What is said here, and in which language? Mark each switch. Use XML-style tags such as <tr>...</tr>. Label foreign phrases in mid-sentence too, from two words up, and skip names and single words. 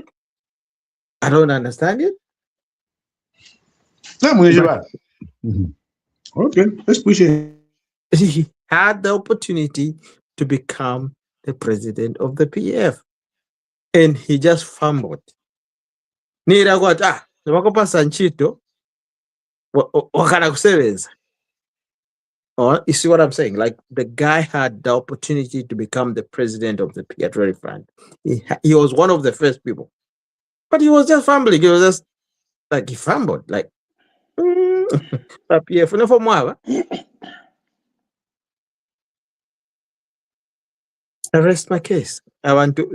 <en>I don't understand it. Okay, let's push it. He had the opportunity to become the president of the PF, and he just fumbled.</en> <bem>Nira kwata wakopasa nchito wakana kusebenza.</bem> <en>Oh, you see what I'm saying? Like, the guy had the opportunity to become the president of the Petroleum Fund. He was one of the first people, but he was just fumbling. He was just like, he fumbled. Like, I rest my case. I want to.</en>